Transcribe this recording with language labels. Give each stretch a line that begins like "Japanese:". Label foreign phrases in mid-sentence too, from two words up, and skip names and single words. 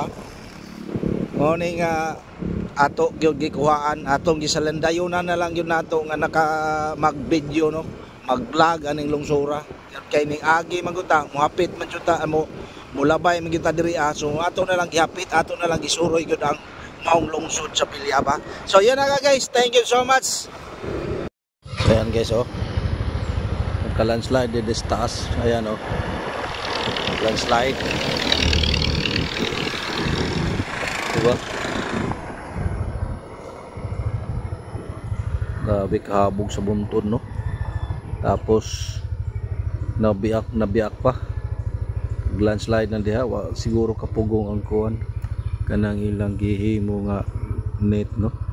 Cebuano: Mo ning ato gyud gikuhaan, atong gisalandayunan na lang yun nato nga naka mag-video no, mag-vlog aning lungsura. Kay ning agi maguta, muhapit man jud ta mo mulabay man kita diri so ato na lang gihapit, ato na lang gisuroy gyud ang maong lungsod sa Bilyaba. So yan na guys,
English: thank you so much.
Filipino: Ayan guys nagka-landslide dito sa taas. Ayan landslide, diba?
Cebuano: Grabe kahabog sa buntod no. Tapos nabiak pa. Landslide na diha, siguro kapugong ang kuan kanang ilang gihimo nga net no.